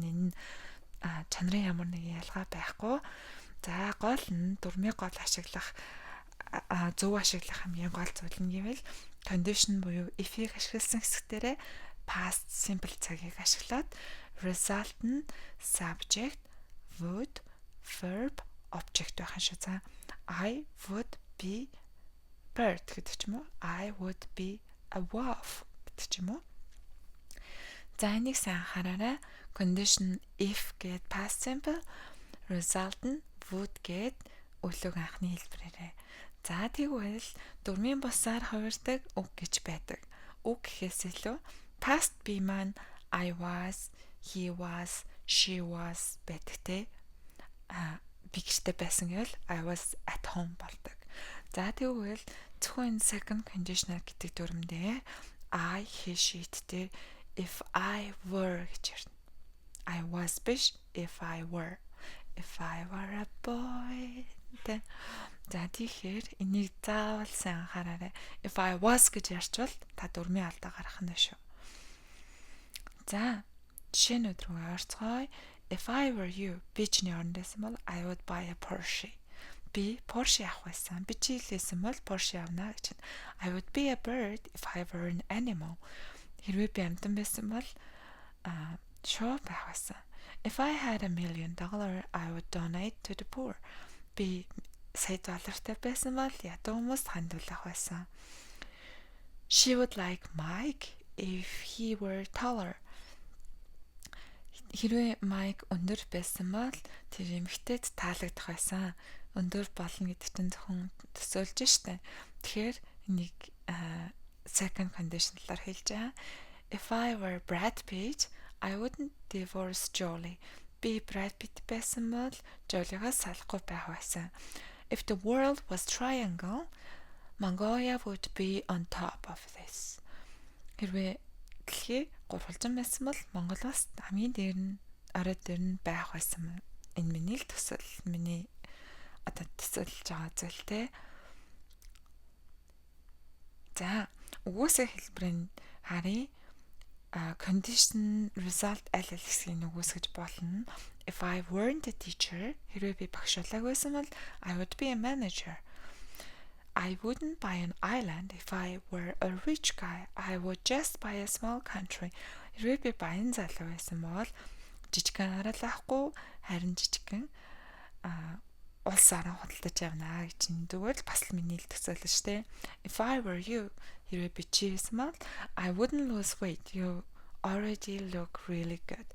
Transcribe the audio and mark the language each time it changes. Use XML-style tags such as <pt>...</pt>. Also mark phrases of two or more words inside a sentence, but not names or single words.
<mn>Энэ чанарын ямар нэгэн ялгаа байхгүй. За гол нь дүрмийг гол ашиглах зөв ашиглах хамгийн гол зүйл нь гэвэл condition буюу if-ийг ашигласан хэсгтэрээ</mn> <en>past simple</en> <mn>цагийг ашиглаад result нь</mn> <en>subject, would, verb, object</en> <mn>байх юм шиг. За</mn> <en>I would be bird</en> <mn>гэдэг ч юм уу.</mn> <en>I would be a wolf</en> <mn>гэдэг ч юм уу. За энийг сайн анхаараарай.</mn> <en>Condition if</en> <mn>гэд</mn> <en>past simple,</en> <mn>result нь would гэд өглөөг анхны хэлбэрээрээ. За тэгвэл дүрмийн бусаар хувирдаг үг гэж байдаг. Үг гэхээс илүү</mn> <en>past be</en> <mn>маань</mn> <en>I was, he was, she was</en> <mn>байдаг те. Би гэртээ байсан гэвэл</mn> <en>I was at home</en> <mn>болдог. За тэгвэл зөвхөн</mn> <en>second conditional</en> <mn>гэдэг дүрмдээ</mn> <en>I, he, she</en> <mn>дээр</mn> <en>if I were</en> <mn>гэж ярина.</mn> <en>I was биш if I were. If I were a boy.</en> <mn>За тэгэхээр энийг заавал сайн анхаараарай.</mn> <en>If I was</en> <mn>гэж ярьчвал та дүрмийн алдаа гарах нь шүү. За жишээнүүд рүү орцгоё.</mn> <en>If I were you,</en> <mn>би чиний оронд байсан бол</mn> <en>I would buy a Porsche.</en> <mn>Би Porsche авах байсан. Би чи хэлсэн бол Porsche авна гэж.</mn> <en>I would be a bird if I were an animal.</en> <mn>Хэрвээ би амтан байсан бол шоо байх байсан.</mn> <en>If I had $1 million, I would donate to the poor.</en> <mn>Би $1,000 байсан бол ядуу хүмүүст хандуулах байсан.</mn> <en>She would like Mike if he were taller.</en> <mn>Хэрвээ Майк өндөр байсан бол тэр эмэгтэйд таалагдах байсан. Өндөр болно гэдэг чинь зөвхөн төсөөлж штэ. Тэгэхээр нэг</mn> <en>second conditional-</en> <mn>аар хэлж байгаа.</mn> <en>If I were Brad Pitt, I wouldn't divorce Jolie.</en> <mn>Би Brad Pitt байсан бол Jolie-гаас салахгүй байх байсан.</mn> <en>If the world was triangle, Mongolia would be on top of this.</en> <mn>Хэрвээ дэлхий гурвалжин байсан бол Монголоос хамгийн дээр нь орой дээр нь байх байсан. Энэ миний л төсөл. Миний одоо төсөлж байгаа зүйл те. За үгүйсээ хэлбэрийн харъя. Condition result аль хэсгийг үгүйсгэж болно.</mn> <en>If I weren't a teacher,</en> <mn>хэрвээ би багш байгаагүй бол</mn> <en>I would be a manager. I wouldn't buy an island if I were a rich guy. I would just buy a small country.</en> <mn>Хэрвээ би баян залуу байсан бол жижигхэн арал авахгүй харин жижигхэн улсаараа худалдаж явна гэж нэгдвэл бас л миний л төсөөлөл штэ.</mn> <en>If I were you,</en> <mn>хэрвээ би чи байсан бол</mn> <en>I wouldn't lose weight. You already look really good.</en>